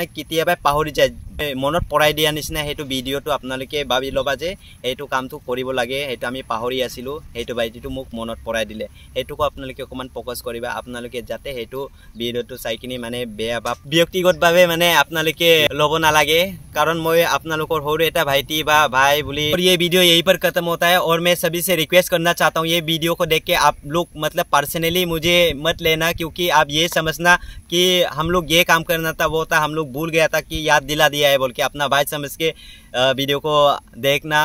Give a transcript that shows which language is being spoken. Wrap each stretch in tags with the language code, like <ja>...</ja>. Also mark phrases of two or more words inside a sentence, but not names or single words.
<as>কেতিয়াবা পাহৰি যায় মনত পৰাই দিয়া নিচিনা সেইটো ভিডিঅ'টো আপোনালোকে ভাবি ল'বা যে এইটো কামটো কৰিব লাগে সেইটো আমি পাহৰি আছিলোঁ সেইটো বাইটিটো মোক মনত পৰাই দিলে সেইটোকো আপোনালোকে অকণমান ফ'কাছ কৰিবা আপোনালোকে যাতে সেইটো ভিডিঅ'টো চাই কিনি মানে বেয়া বা ব্যক্তিগতভাৱে মানে আপোনালোকে ল'ব নালাগে কাৰণ মই আপোনালোকৰ সৰু এটা ভাইটি বা ভাই বুলি</as> <hi>ये वीडियो यहीं पर खत्म होता है और मैं सभी से रिक्वेस्ट करना चाहता हूँ ये वीडियो को देख के आप लोग मतलब पर्सनली मुझे मत लेना क्योंकि आप ये समझना कि हम लोग ये काम करना था वो था हम लोग भूल गया था कि याद दिला दिया किया है बोल के अपना भाई समझ के वीडियो को देखना।</hi>